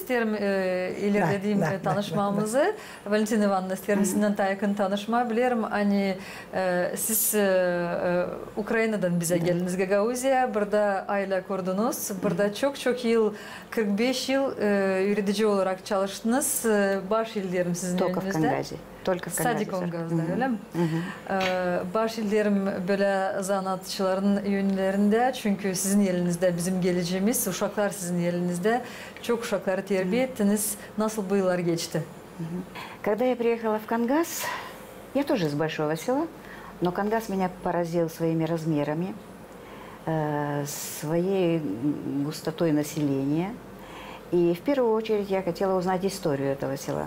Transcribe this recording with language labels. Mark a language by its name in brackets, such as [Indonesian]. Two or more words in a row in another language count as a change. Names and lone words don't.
[Gagauz] İsterim ilerlediğim tanışmamızı. Valentina Ivanovna isterim sizinle daha yakın tanışma. Bilirim hani siz Ukrayna'dan bize geldiniz Gagauzya. Burada aile kurdunuz. Burada çok yıl 45 yıl üretici olarak çalıştınız. Baş ilderim sizin önünüzde. [Russian] Только в [Gagauz] Sadece Kongaz'da öyle mi? Baş ilderim böyle zanaatçıların yönlerinde çünkü sizin elinizde bizim geleceğimiz, uşaklar sizin elinizde. Çok uşakları terbiye ettiniz. Nasıl bu yıllar geçti? [Russian] Когда я приехала в Конгаз, я тоже из большого села, но Конгаз меня поразил своими размерами, своей густотой населения И в первую очередь я хотела узнать историю этого села.